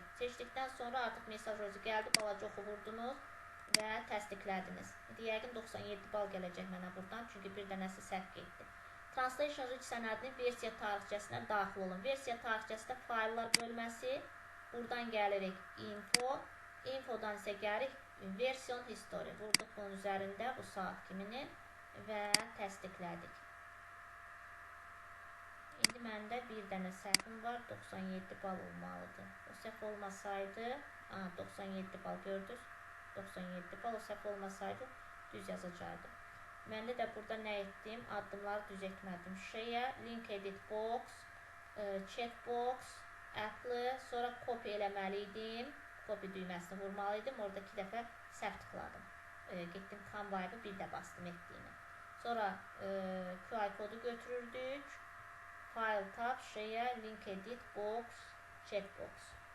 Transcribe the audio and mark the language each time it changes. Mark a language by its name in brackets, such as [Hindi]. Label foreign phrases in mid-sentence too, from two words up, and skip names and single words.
[Azerbaijani] Seçdikdən sonra artıq mesaj özü gəldi. Balaca oxu vurdunuz və təsdiqlədiniz. Yəqin 97 bal gələcək mənə buradan. Çünki bir dənəsi səhv getdi. Translation Rich sənədinin versiya tarixçəsinə daxil olun. Versiya tarixçəsində fayllar bölməsi. Buradan gəlirik info. Infodan isə gəlirik [English] version history. [Azerbaijani] Vurduq bunun üzərində bu saat kimini və təsdiqlədik. İndi məndə bir dənə səhvim var, 97 bal olmalıdır. O səhv olmasaydı 97 bal gördünüz. 97 bal, o səhv olmasaydı düz yazacaqdım. Mən də burada nə etdim? Addımları düz etmədim. [English] Şeyə link edit box, checkbox, apply, [Azerbaijani] sonra copy eləməli idim. Copy düyməsini vurmalıydım. Orada 2 dəfə səhv tıkladım. Getdim Canva'yı bir də bastım etdiyini. Sonra QR kodu götürürdük. [English] File tab, şeyə link edit box, checkbox.